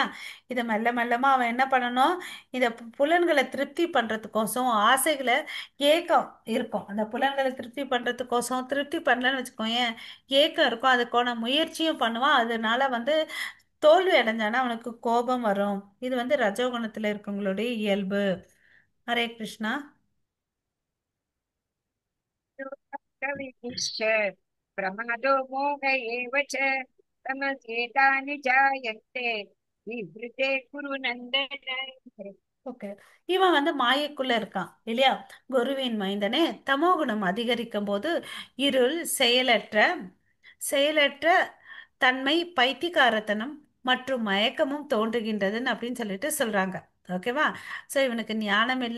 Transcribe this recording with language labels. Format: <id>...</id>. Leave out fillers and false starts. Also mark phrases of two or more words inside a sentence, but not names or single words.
<ta>இதை மெல்ல மெல்லமா அவன் என்ன பண்ணணும், இந்த புலன்களை திருப்தி பண்றதுக்கோசம் ஆசைகளை, ஏக்கம் இருக்கும் அந்த புலன்களை திருப்தி பண்றதுக்கோசம், திருப்தி பண்ணலன்னு வச்சுக்கோங்க ஏக்கம் இருக்கும், அதுக்கான முயற்சியும் பண்ணுவான். அதனால வந்து தோல்வி அடைஞ்சானா அவனுக்கு கோபம் வரும். இது வந்து ரஜோகுணத்துல இருக்கவங்களுடைய இயல்பு. ஹரே கிருஷ்ணா.</ta> <sa>कविश्च प्रमादो मोह एव च तमस्येतानि जायन्ते विवृते कुरु नन्दन.</sa> <ta>ஓகே. இவன் வந்து மாயைக்குள்ள இருக்கான் இல்லையா. குருவின் மைந்தனே, தமோகுணம் அதிகரிக்கும் போது இருள், செயலற்ற செயலற்ற தன்மை, பைத்தியக்காரத்தனம் மற்றும் மயக்கமும் தோன்றுகின்றதுன்னு அப்படின்னு சொல்லிட்டு சொல்றாங்க. ஓகேவா. ஸோ இவனுக்கு ஞானம் இல்லை.</ta>